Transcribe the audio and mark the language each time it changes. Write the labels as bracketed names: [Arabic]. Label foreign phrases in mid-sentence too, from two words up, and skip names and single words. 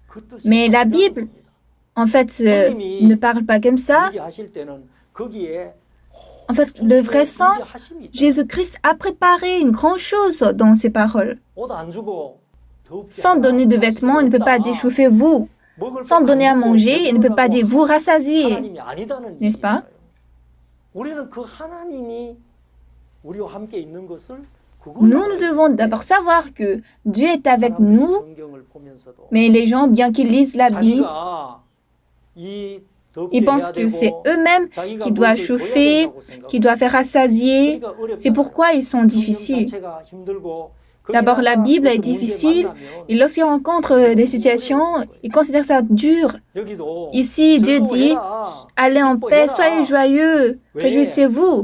[French] Mais la Bible, en fait, ne parle pas comme ça. En fait, le vrai sens, Jésus-Christ a préparé une grande chose dans ses paroles. Sans donner de vêtements, il ne peut pas dire, chauffez-vous. sans donner à manger, il ne peut pas dire vous rassasiez, [Korean] 하나님이 아니다는 [French] n'est-ce pas? [Korean] 얘기잖아요. 우리는 그 하나님이 우리와 함께 있는 것을 [French] Nous devons d'abord savoir que Dieu est avec nous, [Korean] 성경을 보면서도 [French] mais les gens, bien qu'ils lisent la Bible, [Korean] 자기가 이 [French] ils pensent que c'est eux-mêmes qui doivent chauffer, qui doivent faire rassasier. C'est pourquoi ils sont difficiles. D'abord, la Bible est difficile et lorsqu'ils rencontrent des situations, ils considèrent ça dur. Ici, Dieu dit, allez en paix, soyez joyeux, réjouissez-vous.